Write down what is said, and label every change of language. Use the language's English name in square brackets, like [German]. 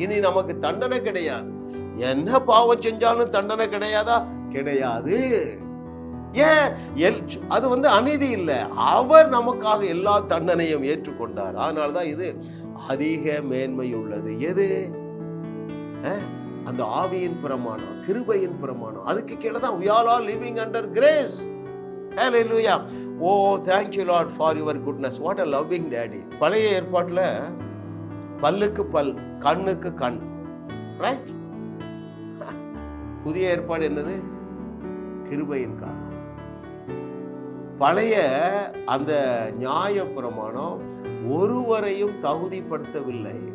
[Tamil] இனி நமக்கு தண்டனை கிடையாது. என்ன பாவம் செஞ்சாலும் தண்டனை கிடையாதா? கிடையாது. ஏன்? அது அநீதி இல்லை. அவர் நமக்காக எல்லா தண்டனையும் ஏற்றுக்கொண்டார். அதனால்தான் இது அதிக மேன்மை உள்ளது. எது? அந்த ஆவியின் பிரமாணம், கிருபையின் பிரமாணம். அதுக்கு கீழே தான் [English] we all are living under grace. Hallelujah. Oh, thank you Lord for your goodness. What a loving daddy. [Tamil] பழைய ஏற்பாட்டுல பல்லுக்கு பல், கண்ணுக்கு கண். ரைட்? புதிய ஏற்பாடு என்னது? கிருபையின் காரணம். பழைய அந்த நியாய பிரமாணம் ஒருவரையும் தகுதிப்படுத்தவில்லை.